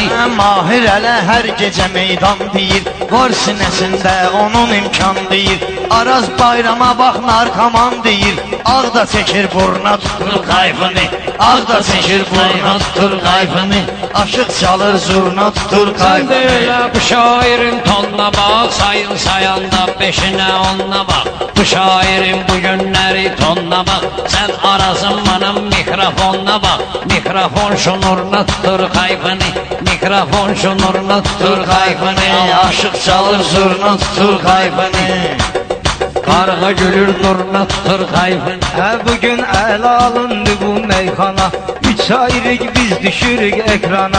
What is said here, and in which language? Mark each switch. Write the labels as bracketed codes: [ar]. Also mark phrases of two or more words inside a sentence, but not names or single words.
[az] Mahir hələ hər gecə meydan deyir, var sinəsində onun imkan deyir. Araz bayrama bax narkoman deyir, ağ da çəkir burna tutur kayfını, ağ da çəkir burna tutur kayfını. Aşıq çalır zurna tutur [tr] Sen de [az] kayfını. [tr] öyle bu şairin tonuna bak, sayın sayanda beşine onuna bak. Bu şairin bu günleri tonuna bak, sen Arazın benim mikrofonuna bak. Mikrofon şunuruna tutur kayfını, mikrofon şunuruna tutur kayfını. [az] Aşıq çalır zurna tutur kayfını. Karga gülür durna tutur kayfını. Bugün ələ alındı bu meyxana, üç ayrıq biz düşürük ekrana.